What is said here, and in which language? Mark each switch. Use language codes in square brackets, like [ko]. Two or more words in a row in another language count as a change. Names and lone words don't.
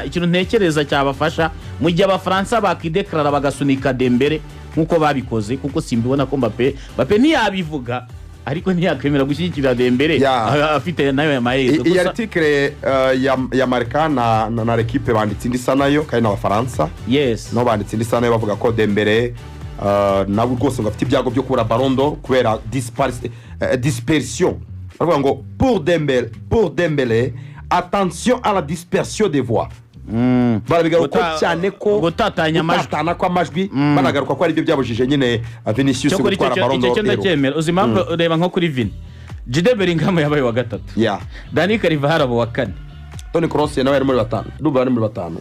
[rw] Ikintu ntekereza cyabafasha mu gihe abafaransa bakideklara bagasunika Dembele nkuko babikoze kuko simbibona ko Mbappe ntiyabivuga ariko ntiyakwemera gushyigikira Dembele afite nayo ya mahirwe. Iyi article ya Marca na l'équipe banditse indi sanayo kandi n'abafaransa. Yes. No banditse indi sanayo bavuga ko Dembele nabo rwose ngo afite ibyago byo kubura Ballon d'Or kubera dispersion. Bavuga ngo [fr] pour Dembele attention à la dispersion des voix. [rw] Barabigaruka cyane ko gutatanya amajwi banagaruka ko ari byo byabujije nyine Vinicius gutwara Ballon d'Or. Icyo ndacyemera uzimambo ureba nko kuri Vini Jude Bellingham yabaye wa gatatu. Dani Carvajal wa kane. Toni Kroos nawe ari muri batanu. Duba ari muri batanu.